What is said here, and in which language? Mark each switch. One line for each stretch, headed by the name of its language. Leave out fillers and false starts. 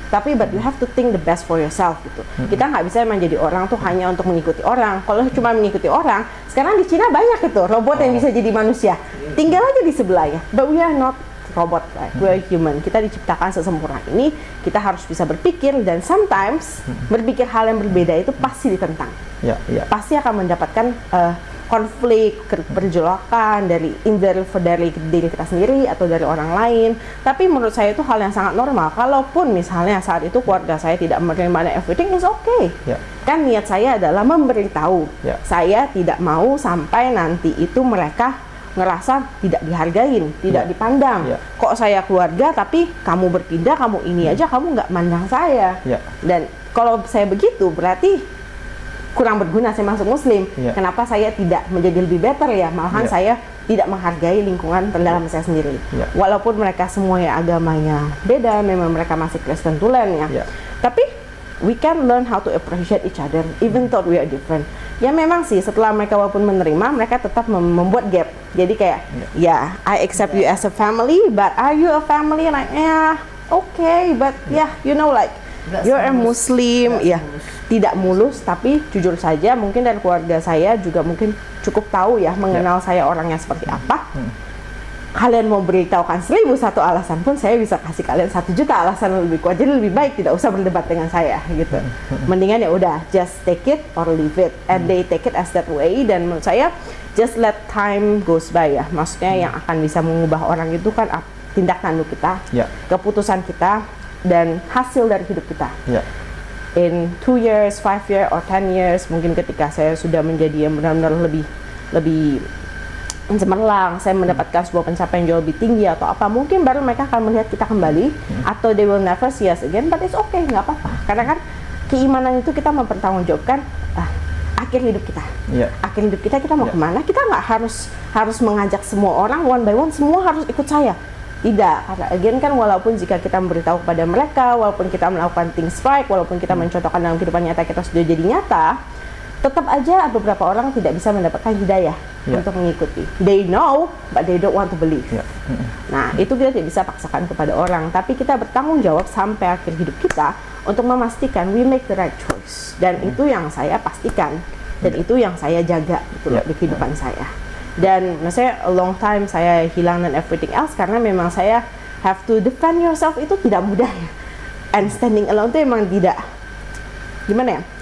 Indonesian: Tapi
English: but you have to think the best for yourself gitu.
Indonesian: Kita nggak bisa menjadi orang tuh hanya untuk mengikuti orang. Kalau cuma mengikuti orang, sekarang di Cina banyak itu robot yang bisa jadi manusia, tinggal aja di sebelahnya.
English: But we are not robot, right? We are human.
Indonesian: Kita diciptakan sesempurna ini, kita harus bisa berpikir, dan
English: sometimes
Indonesian: berpikir hal yang berbeda itu pasti ditentang. Pasti akan mendapatkan konflik, perjolakan dari diri kita sendiri atau dari orang lain. Tapi menurut saya itu hal yang sangat normal. Kalaupun misalnya saat itu keluarga saya tidak menerima
English: everything is okay.
Indonesian: Kan niat saya adalah memberitahu. Saya tidak mau sampai nanti itu mereka ngerasa tidak dihargain, tidak dipandang. Kok saya keluarga tapi kamu berpindah, kamu ini aja, kamu nggak mandang saya. Dan kalau saya begitu berarti kurang berguna saya masuk Muslim. Kenapa saya tidak menjadi lebih better ya? Malahan saya tidak menghargai lingkungan terdalam saya sendiri. Walaupun mereka semua ya agamanya beda, memang mereka masih Kristen tulen ya. Tapi
English: we can learn how to appreciate each other even though we are different.
Indonesian: Ya memang sih setelah mereka walaupun menerima, mereka tetap membuat gap. Jadi kayak
English: I accept you as a family, but are you a family? Like okay, but you know like you're a Muslim.
Indonesian: Tidak mulus, tapi jujur saja mungkin dari keluarga saya juga mungkin cukup tahu ya, mengenal saya orangnya seperti apa. Kalian mau beritahukan 1001 alasan pun saya bisa kasih kalian 1 juta alasan lebih kuat. Jadi lebih baik tidak usah berdebat dengan saya gitu. Mendingan ya udah
English: just take it or leave it, and they take it as that way.
Indonesian: Dan menurut saya
English: just let time goes by ya.
Indonesian: Maksudnya yang akan bisa mengubah orang itu kan tindak tanduk kita, keputusan kita, dan hasil dari hidup kita.
English: In 2 years, 5 years, or 10 years,
Indonesian: mungkin ketika saya sudah menjadi yang benar-benar lebih cemerlang, saya mendapatkan sebuah pencapaian jauh lebih tinggi atau apa, mungkin baru mereka akan melihat kita kembali, atau
English: they will never see us again, but it's okay,
Indonesian: nggak apa-apa. Karena kan keimanan itu kita mempertanggungjawabkan akhir hidup kita. Akhir hidup kita mau kemana? Kita nggak harus mengajak semua orang
English: one by one,
Indonesian: semua harus ikut saya. Tidak, karena again kan walaupun jika kita memberitahu kepada mereka, walaupun kita melakukan
English: things right,
Indonesian: walaupun kita mencontohkan dalam kehidupan nyata kita sudah jadi nyata, tetap aja beberapa orang tidak bisa mendapatkan hidayah untuk mengikuti.
English: They know, but they don't want to believe.
Indonesian: Nah, itu kita tidak bisa paksakan kepada orang, tapi kita bertanggung jawab sampai akhir hidup kita untuk memastikan
English: we make the right choice.
Indonesian: Dan itu yang saya pastikan, dan itu yang saya jaga di kehidupan saya. Dan maksudnya
English: a long time
Indonesian: saya hilang dan
English: everything else
Indonesian: karena memang saya
English: have to defend yourself
Indonesian: itu tidak mudah ya.
English: And standing alone
Indonesian: itu emang tidak, gimana ya,